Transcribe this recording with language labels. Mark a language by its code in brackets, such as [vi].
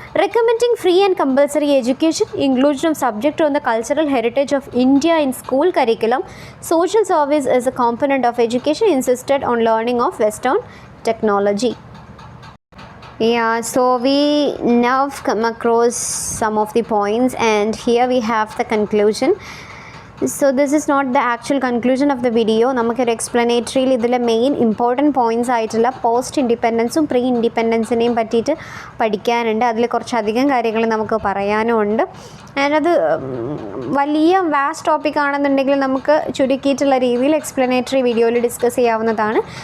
[en] Recommending free and compulsory education, inclusion of subject on the cultural heritage of India in school curriculum, social service is a component of education, insisted on learning of western technology. Yeah, so we now come across some of the points and here we have the conclusion. So this is not the actual conclusion of the video. [ml] നമുക്കൊരു എക്സ്പ്ലനേറ്ററിയിൽ ഇതിലെ main important points ആയിട്ടുള്ള post ഇൻഡിപെൻഡൻസും pre ഇൻഡിപെൻഡൻസിനെയും പറ്റിയിട്ട് പഠിക്കാനുണ്ട്. അതിൽ കുറച്ചധികം കാര്യങ്ങൾ നമുക്ക് പറയാനും ഉണ്ട്. ആൻഡ് അത് വലിയ വാസ്റ്റ് ടോപ്പിക് ആണെന്നുണ്ടെങ്കിൽ നമുക്ക് ചുരുക്കിയിട്ടുള്ള രീതിയിൽ എക്സ്പ്ലനേറ്ററി വീഡിയോയിൽ ഡിസ്കസ് ചെയ്യാവുന്നതാണ്.